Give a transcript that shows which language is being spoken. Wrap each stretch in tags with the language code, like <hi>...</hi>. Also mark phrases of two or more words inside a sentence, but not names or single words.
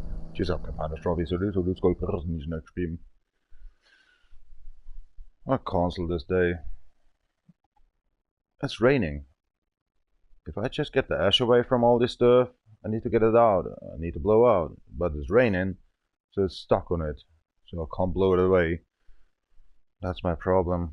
<en>Ci sa che fanno strophi so du skal nicht next spielen. I'll cancel this day. It's raining. If I just get the ash away from all this stuff, I need to get it out. I need to blow out. But it's raining, so it's stuck on it. So I can't blow it away. That's my problem.</en>